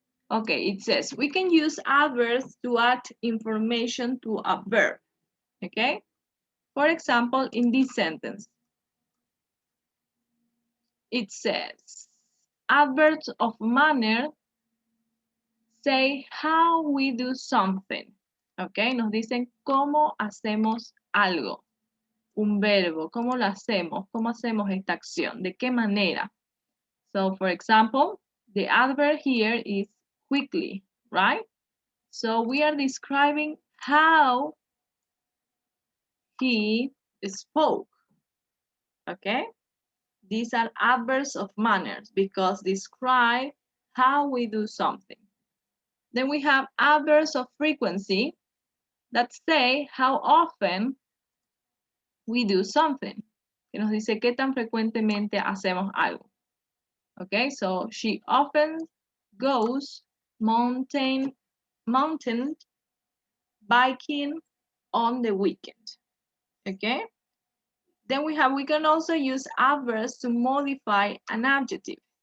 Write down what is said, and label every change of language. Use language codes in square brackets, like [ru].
[en] Okay, it says we can use adverbs to add information to a verb. Okay, for example, in this sentence, it says adverbs of manner say how we do something. [es] Okay, nos dicen cómo hacemos algo. Un verbo, cómo lo hacemos, cómo hacemos esta acción, de qué manera. [en] So, for example, the adverb here is quickly, right? So we are describing how he spoke. Okay? These are adverbs of manners because describe how we do something. Then we have adverbs of frequency that say how often we do something. [es] Que nos dice qué tan frecuentemente hacemos algo. [en] Okay, so she often goes mountain biking on the weekend. Okay. Then we can also use adverbs to modify an adjective.